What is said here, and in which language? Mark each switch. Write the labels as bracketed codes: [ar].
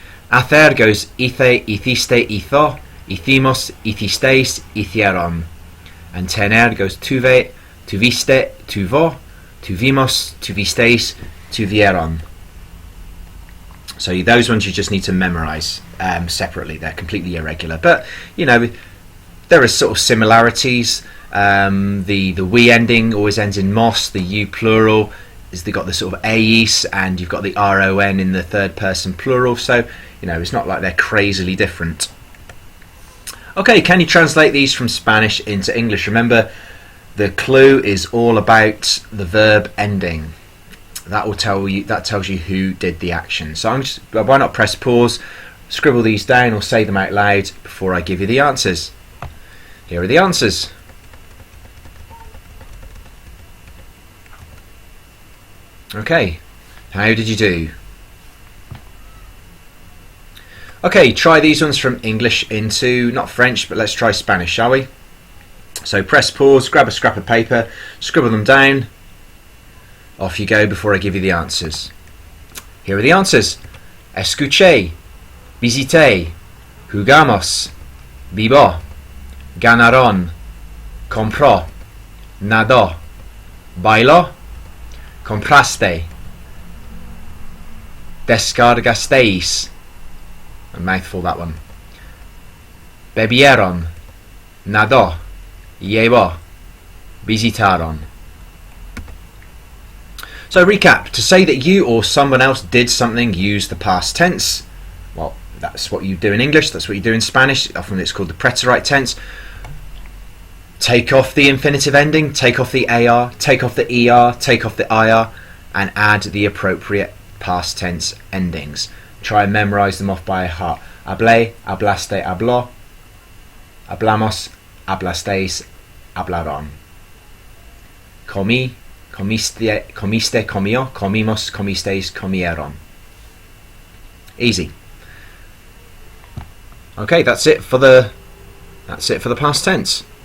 [es] Hacer goes hice, hiciste, hizo, hicimos, hicisteis, hicieron. And tener goes tuve, tuviste, tuvo, tuvimos, tuvisteis, tuvieron. [en] So those ones you just need to memorize separately. They're completely irregular, but you know there are sort of similarities. The we ending always ends in mos. The you plural is got the sort of eis, and you've got the ron in the third person plural. So you know it's not like they're crazily different. Okay, can you translate these from Spanish into English? Remember, the clue is all about the verb ending. That tells you who did the action. So why not press pause, Scribble these down or say them out loud before I give you the answers. Here are the answers. Okay, how did you do? Okay, try these ones from English into, not French, but let's try Spanish, shall we? So press pause, grab a scrap of paper, scribble them down. Off you go before I give you the answers. Here are the answers. [es] Escuché, visité, jugamos, vivo, ganaron, compró, nadó, bailó, compraste, descargasteis. [en] A mouthful, that one. [es] Bebieron, nadó, llevó, visitaron. [en] So recap, to say that you or someone else did something, use the past tense. Well, that's what you do in English, that's what you do in Spanish. Often it's called the preterite tense. Take off the infinitive ending, take off the AR, take off the ER, take off the IR, and add the appropriate past tense endings. Try and memorize them off by heart. [es] Hablé, hablaste, habló. Hablamos, hablasteis, hablaron. Comí, comiste, comió, comimos, comisteis, comieron. [en] Easy. Okay, that's it for the past tense.